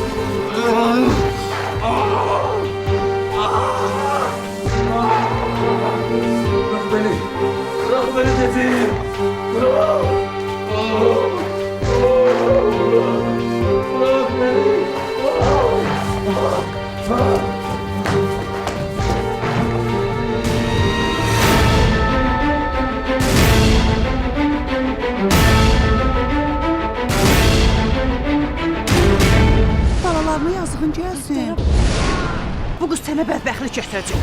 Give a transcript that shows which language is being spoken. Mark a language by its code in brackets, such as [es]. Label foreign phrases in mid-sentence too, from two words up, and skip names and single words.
[tr] Bırak beni. Bırak beni dedim. Bırak. Bırak beni. Bırak. [az] Balalarına yazığın gəlsin. Bu qız sənə bədbəxtlik gətirəcək.